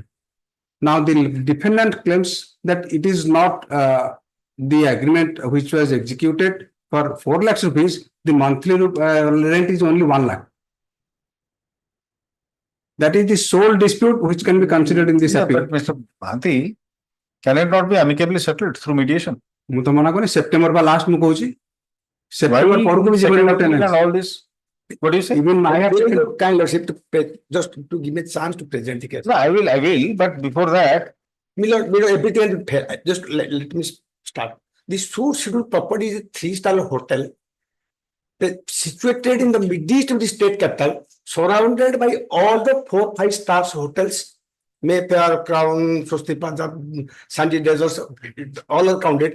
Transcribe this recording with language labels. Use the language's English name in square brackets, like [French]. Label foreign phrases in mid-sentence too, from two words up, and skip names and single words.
[English] Now, the defendant claims that it is not the agreement which was executed for 4 lakhs rupees, the monthly rent is only 1 lakh. That is the sole dispute which can be considered in this appeal. But Mr. Bhanti, can it not be amicably settled through mediation? [Odia] ମୁଁ ତ ମନା କରୁନି ସେପ୍ଟେମ୍ବର ବା ଲାଷ୍ଟ ମୁଁ କହୁଛି ସେପ୍ଟେମ୍ବର ପରକୁ ବି ଯିବନି ଗୋଟେ [English] And all this. What do you say? even I have Really, kind lordship to just to give me a chance to present the case. No, I will, but before that, Millard, everything will fail. Just let me start. The Sur scheduled property is a 3-star hotel situated in the midst of the state capital, surrounded by all the 4-5 stars hotels, Mayfair, Crown, Swasti Plaza, Sandy Deserts, all are counted.